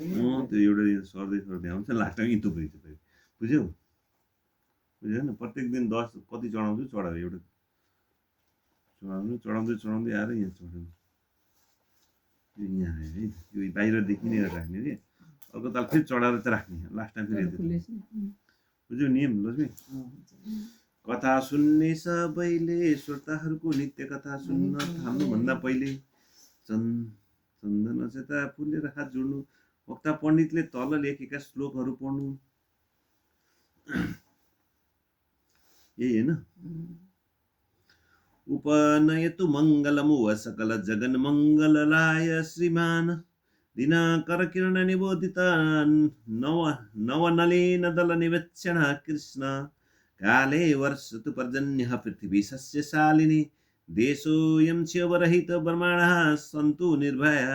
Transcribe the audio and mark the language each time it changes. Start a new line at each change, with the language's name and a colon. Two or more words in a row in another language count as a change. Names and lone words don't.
Nepali: त्यो एउटा दिन सर्दै आउँछ लास्टमा यहीँ थुप्रै छ फेरि बुझ्यौ बुझ्यो होइन प्रत्येक दिन 10 कति चढाउँछु चढाऊ एउटा चढाउँदै आएर यहाँ चढाउनु यो यहाँ आयो है यो बाहिरदेखि नै राख्ने कि अर्को ताल फेरि चढाएर चाहिँ राख्ने लास्ट टाइम फेरि बुझ्यौ नियम लक्ष्मी कथा सुन्ने सबैले श्रोताहरूको नित्य कथा सुन्न थाल्नुभन्दा पहिले चन्दन चेता फुलेर हात जोड्नु वक्ता पण्डितले तल लेखेका श्लोकहरू पढ्नु यही होइन
Sanskrit: उपनयतु मङ्गलमुव सकल जगन मङ्गललाय श्रीमान दिनाकर किरण निबोधित नवनलिन दल निवेक्षण कृष्ण काले वर्षतु पर्जन्यः पृथिवी सस्यशालिनी देशोऽयं च्यवरहित ब्रह्माणः सन्तु निर्भयाः